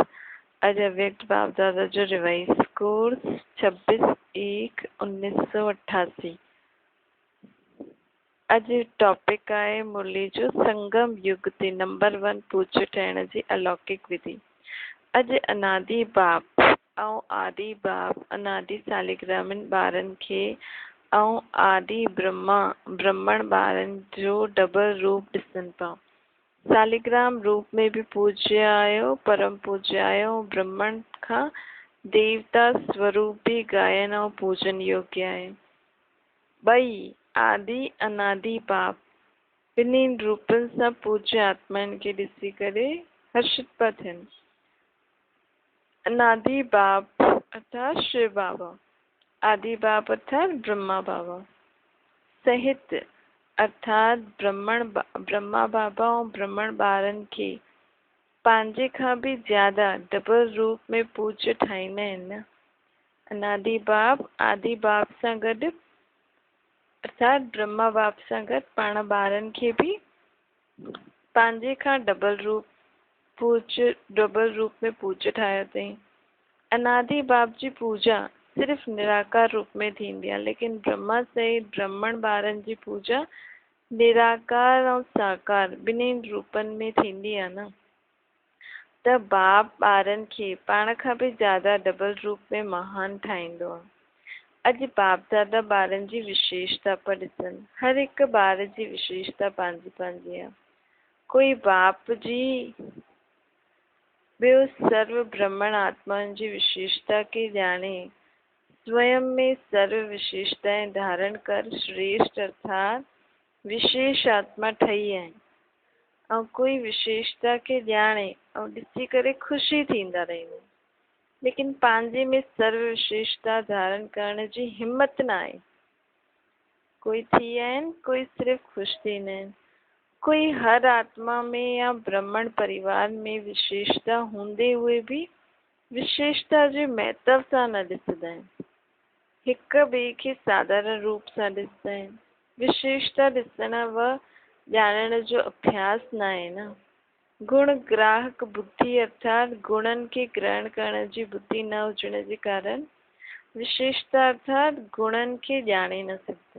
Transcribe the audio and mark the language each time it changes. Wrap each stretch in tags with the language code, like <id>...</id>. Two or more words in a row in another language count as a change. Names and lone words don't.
<sd>अज अव्यक्त बाप दादा जो रिवाइज कोर्स 26/1/1988। अज टॉपिक आहे मुरली जो संगम युग ते नंबर 1 पूज्य ठहण जी अलौकिक विधि। अज अनादि बाप ऐं आदि बाप अनादि सालिग्रामनि ॿारनि खे ऐं आदि ब्रह्मण ॿारनि जो डबल रूप ॾिसनि पिया। सालिग्राम रूप में भी पूज्य आयो, परम पूज्य आयो। ब्रह्मण खां देवता स्वरूप भी गायन और पूजन योग्य आहे। ॿई आदि अनादि बाप ॿिन्हिनि रूपनि सां पूज्य आत्माउनि खे ॾिसी करे हर्षित पिया थियनि। अनादि बाप अर्थात शिव बाबा, आदि बाप अर्थात ब्रह्मा बाबा, सहित अर्थात ब्रह्मा बाबा और ब्रह्मण ॿारनि खे पंहिंजे खां भी ज्यादा डबल रूप में पूज्य ठाहींदा आहिनि न। अनादि बाप आदि बाप सां गॾु अर्थात ब्रह्मा बाप सां गॾु पाण ॿारनि खे भी पंहिंजे खां डबल रूप में पूज्य ठाहियो अथई। अनादि बाप जी पूजा सिर्फ़ निराकार रूप में थींदी आहे, लेकिन ब्रह्मा सहित ब्रह्मण ॿारनि जी पूजा निराकार और साकार ॿिन्हिनि रूपनि में थींदी आहे न। त बाप ॿारनि खे पाण खां भी ज्यादा डबल रूप में महान ठाहींदो आहे। अॼु बाप दादा ॿारनि जी विशेषता पर ॾिसनि। हर हिकु ॿार जी विशेषता पंहिंजी पंहिंजी आहे। कोई बाप जी ॿियो सर्व ब्रह्मण आत्माउनि जी विशेषता खे ॼाणे स्वयं में सर्व विशेषताएं धारण कर श्रेष्ठ अर्थात विशेष आत्मा ठही आहिनि। और कोई विशेषता के ॼाणे और ॾिसी करे ख़ुशी थींदा रहनि, लेकिन पंहिंजे में सर्व विशेषता धारण करण जी हिम्मत न आहे। कोई थी आहिनि, कोई सिर्फ़ ख़ुशि थींदा आहिनि। कोई हर आत्मा में या ब्रह्मण परिवार में विशेषता हूंदे हुए भी विशेषता जे महत्व सां न ॾिसंदा आहिनि। हिक ॿिए खे साधारण रूप सां ॾिसंदा आहिनि। विशेषता ॾिसण व ॼाणण जो अभ्यास न आहे न। गुण ग्राहक बुद्धि अर्थात गुणनि के ग्रहण करण जी बुद्धि न हुजण जे कारण विशेषता अर्थात गुणनि के ॼाणे न सघंदा।</sd>